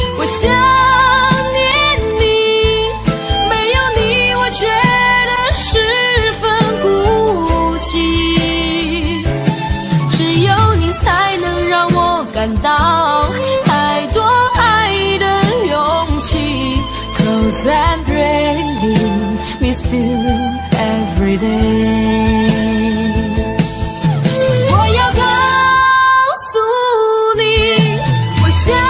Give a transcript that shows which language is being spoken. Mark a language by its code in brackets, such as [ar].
[zh] 想念你，没有你我觉得十分孤寂，只有你才能让我感到太多爱的勇气。 [en] Cause I really miss you every day。 [zh] 我要告诉你，我想